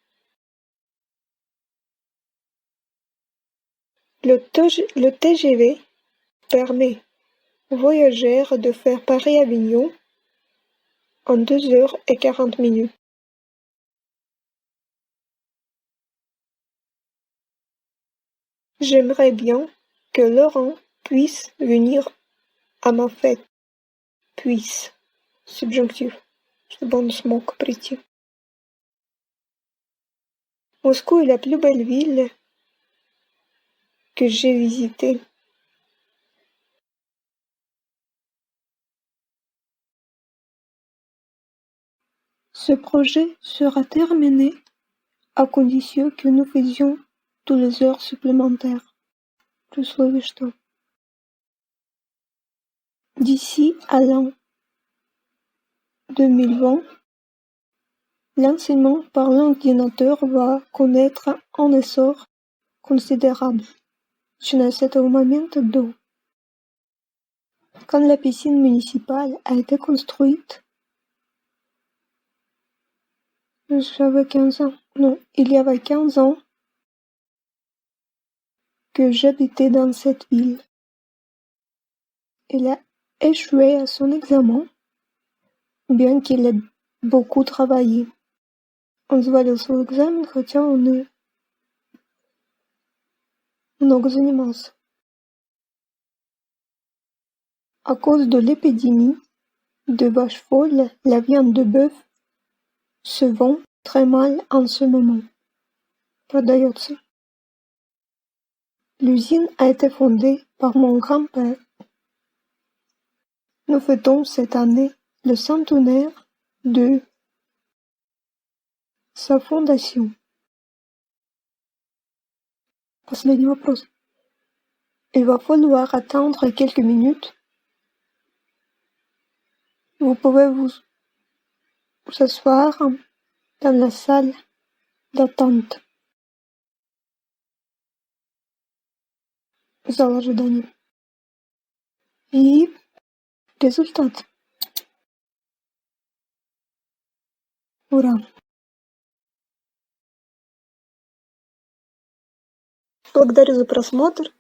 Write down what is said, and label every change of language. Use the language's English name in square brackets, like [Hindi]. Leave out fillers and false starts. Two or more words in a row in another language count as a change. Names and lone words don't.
[French] Le TGV permet aux voyageurs de faire Paris-Avignon en 2h40. J'aimerais bien que Laurent puisse venir à ma fête. Puisse. Subjonctif. [Russian] Чтобы он смог прийти. [French] Moscou est la plus belle ville que j'ai visitée. Ce projet sera terminé à condition que nous faisions toutes les heures supplémentaires. [Russian] При условии что? [French] D'ici à l'an 2020, l'enseignement par l'ordinateur va connaître un essor considérable. [Russian] Начиная с этого момента до. [French] Quand la piscine municipale a été construite, j'avais 15 ans. Non, il y avait 15 ans que j'habitais dans cette ville. Il a échoué à son examen, bien qu'il ait beaucoup travaillé. [Russian] Он завалил свой экзамен, хотя он и много занимался. [French] À cause de l'épidémie de vaches folles, la viande de bœuf se vend très mal en ce moment. [Russian] Продается. [French] L'usine a été fondée par mon grand-père. Nous fêtons cette année le centenaire de sa fondation. [Russian] Последний вопрос. [French] Il va falloir attendre quelques minutes. Vous pouvez vous asseoir dans la salle d'attente. [Russian] Зал ожидания. И результат. Ура! Благодарю за просмотр.